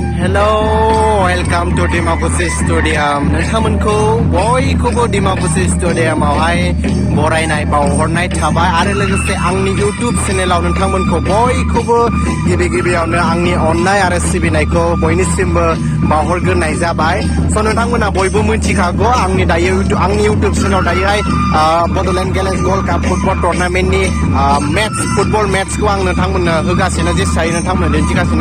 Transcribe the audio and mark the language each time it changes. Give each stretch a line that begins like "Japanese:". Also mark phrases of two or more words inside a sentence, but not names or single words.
English: Hello, welcome to Dimakuchi Stadium.
Bodo: नोंथांमोनखौ बयखौबो Dimakuchi Stadium आवहाय बरायनाय बावहरनाय थाबाय आरो लोगोसे आंनि YouTube चेनेलाव नोंथांमोनखौ बयखौबो गिबियावनो आंनि अननाय आरो सिबिनायखौ बयनिसिमबो बावहरग्रोनाय जाबाय। स' नोंथांमोना बयबो मिथिखागौ आंनि YouTube चेनेलाव दायोहाय Bodoland Gallants Gold Cup फुटबल टुर्नामेन्टनि फुटबल मेट्सखौ आं नोंथांमोननो होगासिनो जेसे हायो नोंथांमोननो दिन्थिगासिनो।